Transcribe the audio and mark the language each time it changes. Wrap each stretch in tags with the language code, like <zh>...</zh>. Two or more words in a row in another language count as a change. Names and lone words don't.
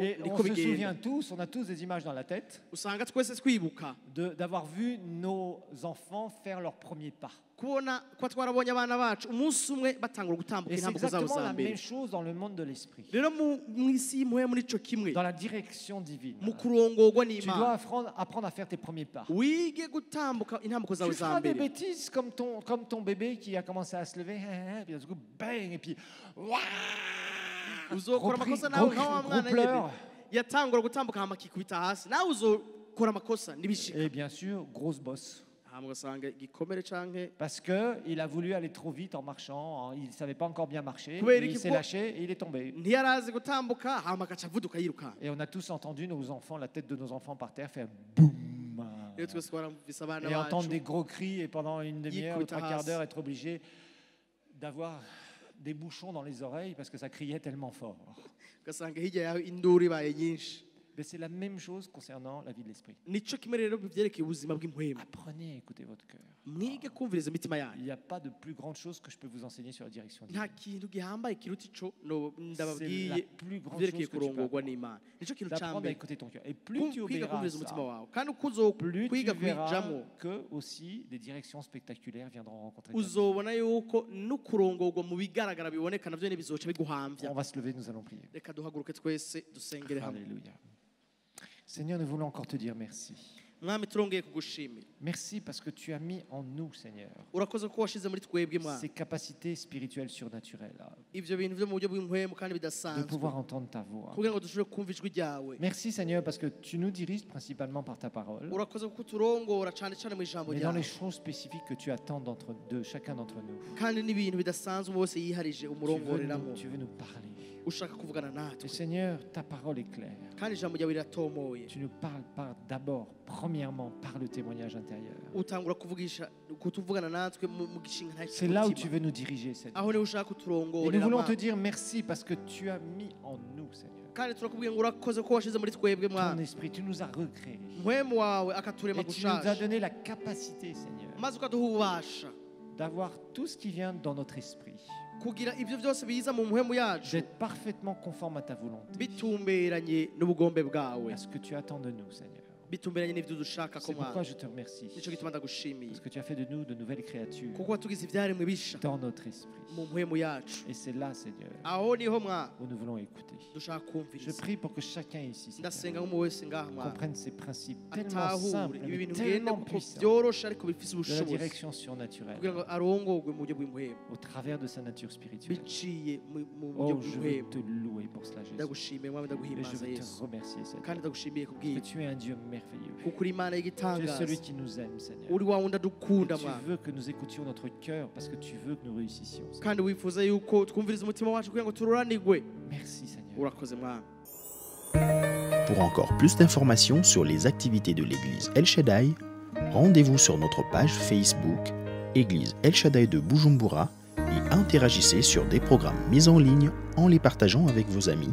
<fr>Et on</fr> <rn>niko</rn> <fr>se</fr> <rn>bigenda</rn> <fr>souvient tous, on a tous des images dans la tête,</fr> <rn>usanga twese twibuka</rn> <fr>d'avoir vu nos enfants faire leurs premiers pas.</fr> <rn>kubona ko twarabonye abana bacu umunsi umwe batangura gutambuka</rn> <fr>Et c'est</fr> <rn>intambuko zabo</rn> <fr>exactement</fr> <rn>za</rn> <fr>la</fr> <rn>mbere</rn> <fr>même chose dans le monde de l'esprit,</fr> <rn>rero mu isi y'impwemu nico kimwe</rn> <fr>dans la direction divine.</fr> <rn>mu kurongorwa</rn> <fr>Tu dois</fr> <rn>n'imana</rn> <fr>apprendre à faire tes premiers pas.</fr> <rn>wige gutambuka intambuko zawe</rn> <fr>Tu</fr> <rn>za</rn> <fr>feras des</fr> <rn>mbere</rn> <fr>bêtises comme ton bébé qui a commencé à se lever, puis d'un coup, bang, et puis, waouh,</fr> <rn>uzokora</rn> <fr>gros</fr> <rn>amakosa</rn> <fr>cri,</fr> <rn>nawe</rn> <fr>gros</fr> <rn>nka wa</rn> <fr>cri,</fr> <rn>mwana</rn> <fr>gros pleurs.</fr> <rn>yatangura gutambuka hama akikubita hasi nawe uzokora amakosa n'ibishika</rn> <fr>Et bien sûr, grosse bosse.</fr> <rn>hama ugasanga igikomere canke</rn> <fr>Parce qu'il a voulu aller trop vite en marchant, il ne savait pas encore bien marcher,</fr> <rn>Kubera</rn> <fr>et il</fr> <rn>iki</rn> <fr>s'est</fr> <rn>ko-</rn> <fr>lâché et il est tombé.</fr> <rn>ntiyarazi gutambuka hama agaca avuduka yirukanka</rn> <fr>Et on a tous entendu nos enfants, la tête de nos enfants par terre faire boum.</fr> <rn>rero twese twaramvise abana</rn> <fr>Et entendre</fr> <rn>bacu</rn> <fr>des gros cris et pendant une demi-heure ou</fr> <rn>Yikubita</rn> <fr>trois quarts</fr> <rn>hasi.</rn> <fr>d'heure être obligé d'avoir des bouchons dans les oreilles parce que ça criait tellement fort.</fr> <rn>ugasanga hirya yawe induru ibaye nyinshi</rn> <fr>Mais c'est la même chose concernant la vie de l'esprit.</fr> <rn>nico kimwe rero bivyerekeye ubuzima bw'impwemu</rn> <fr>Apprenez à écouter votre cœur.</fr> <rn>mwige kumviriza imitima</rn> <fr>Il</fr> <rn>yanyu</rn> <fr>n'y a pas de plus grande chose que je peux vous enseigner sur la direction divine.</fr> <rn>nta kintu gihambaye kiruta ico</rn> <fr>C'est la</fr> <rn>ndababwiye</rn> <fr>plus grande</fr> <rn>bivyerekeye</rn> <fr>chose que tu peux</fr> <rn>kurongorwa</rn> <fr>apprendre.</fr> <rn>n'imana nico kintu ca</rn> <fr>D'apprendre à</fr> <rn>mbere</rn> <fr>écouter ton cœur. Et plus tu</fr> <rn>kwiga</rn> <fr>obéiras à</fr> <rn>kumviriza umutima</rn> <fr>ça,</fr> <rn>wawe kandi uko</rn> <fr>plus tu</fr> <rn>uzokwiga</rn> <fr>verras</fr> <rn>kwijamwo</rn> <fr>que aussi des directions spectaculaires viendront rencontrer ta vie.</fr> <rn>uzobona yuko no kurongorwa mu bigaragara biboneka navyo bizoca biguhamvya</rn> <fr>On va se lever, nous allons prier.</fr> <rn>reka duhaguruke twese dusengere hamwe</rn> <fr>Alléluia. Seigneur, nous voulons encore te dire merci.</fr> <rn>mwami turongeye kugushimira</rn> <fr>Merci parce que tu as mis en nous, Seigneur,</fr> <rn>urakoze ko washize muri twebwe mwana</rn> <fr>ces capacités spirituelles surnaturelles,</fr> <rn>ivyo bintu vyo mu buryo bw'impwemu kandi</rn> <fr>de</fr> <rn>bidasanzwe</rn> <fr>pouvoir entendre ta voix.</fr> <rn>kugira ngo dushobore kumva ijwi ryawe</rn> <fr>Merci, Seigneur, parce que tu nous diriges principalement par ta parole,</fr> <rn>urakoze kuko turongora cane cane mu ijambo</rn> <fr>mais dans les</fr> <rn>ryawe</rn> <fr>choses spécifiques que tu attends de chacun d'entre nous.</fr> <rn>kandi n'ibintu bidasanzwe bose yiharije umurongoreramo</rn> <fr>Tu veux nous parler.</fr> <rn>ushaka kuvugana</rn> <fr>Et</fr> <rn>natwe</rn> <fr>Seigneur, ta parole est claire.</fr> <rn>kandi ijambo ryawe riratomoye</rn> <fr>Tu nous parles d'abord, premièrement, par le témoignage intérieur.</fr> <rn>utangura kutuvugana natwe mu gishinga nta</rn> <fr>C'est là où tu veux nous diriger, Seigneur.</fr> <rn>aho niho ushaka</rn> <fr>Et nous</fr> <rn>kuturongorera</rn> <fr>voulons</fr> <rn>Mana.</rn> <fr>te dire merci parce que tu as mis en nous, Seigneur,</fr> <rn>kandi turakubwiye ngo urakoze ko washize muri twebwe</rn> <fr>ton</fr> <rn>mwana</rn> <fr>esprit. Tu nous as recréés.</fr> <rn>mpwemu wawe akaturema</rn> <fr>Et tu nous as</fr> <rn>gushasha</rn> <fr>donné la capacité, Seigneur,</fr> <rn>maze ukaduha ububasha</rn> <fr>d'avoir tout ce qui vient dans notre esprit,</fr> <rn>kugira ibyo byose biza mu mpwemu yacu</rn> <fr>d'être parfaitement conforme à ta volonté,</fr> <rn>bitumberanye n'ubugombe bwawe</rn> <fr>à ce que tu attends de nous, Seigneur.</fr> <rn>bitumberanye n'ibyo dushaka ko</rn> <fr>C'est pourquoi</fr> <rn>mwana</rn> <fr>je te remercie,</fr> <rn>nicyo gituma ndagushimiye</rn> <fr>parce que tu as fait de nous de nouvelles créatures</fr> <rn>kuko watugize ibyaremwe bisha</rn> <fr>dans notre esprit.</fr> <rn>mu mpwemu yacu</rn> <fr>Et c'est là, Seigneur,</fr> <rn>aho niho mwana</rn> <fr>où nous voulons écouter.</fr> <rn>dushaka</rn> <fr>Je</fr> <rn>kumviriza</rn> <fr>prie pour que chacun ici, Seigneur,</fr> <rn>ndasenga nk'umuntu wese ngaha mwana</rn> <fr>comprenne ces principes tellement</fr> <rn>atahure</rn> <fr>simples,</fr> <rn>ibi</rn> <fr>mais</fr> <rn>bintu ngende</rn> <fr>tellement</fr> <rn>kuko</rn> <fr>puissants</fr> <rn>byoroshe ariko bifise</rn> <fr>de la</fr> <rn>ubushobozi</rn> <fr>direction</fr> <rn>kugira</rn> <fr>surnaturelle</fr> <rn>ngo arongorwe mu buryo bw'impwemu</rn> <fr>au travers de sa nature spirituelle.</fr> <rn>biciye mu buryo</rn> <fr>Oh, je veux</fr> <rn>bw'impwemu</rn> <fr>te louer pour cela, Jésus.</fr> <rn>ndagushimiye mwami</rn> <fr>Et je</fr> <rn>ndaguhimbaza</rn> <fr>veux</fr> <rn>yesu</rn> <fr>te remercier, Seigneur.</fr> <rn>kandi ndagushimiye</rn> <fr>Que</fr> <rn>kubw'ibyo</rn> <fr>tu es un Dieu merveilleux.</fr> <rn>kuko uri Imana</rn> <fr>Tu es</fr> <rn>y'igitangaza,</rn> <fr>celui qui nous aime, Seigneur.</fr> <rn>uri wa wundi</rn> <fr>Et</fr> <rn>adukunda</rn> <fr>tu</fr> <rn>Mwami,</rn> <fr>veux que nous écoutions notre cœur parce que tu veux que nous réussissions. Seigneur.</fr> <rn>kandi wifuza yuko twumviriza umutima wacu kugira ngo tururanirwe.</rn> <fr>Merci, Seigneur.</fr> <rn>Urakoze Mwami.</rn> <fr>Pour encore plus d'informations sur les activités de l'église El Shaddai, rendez-vous sur notre page Facebook Église El Shaddai de Bujumbura et interagissez sur des programmes mis en ligne en les partageant avec vos amis.</fr>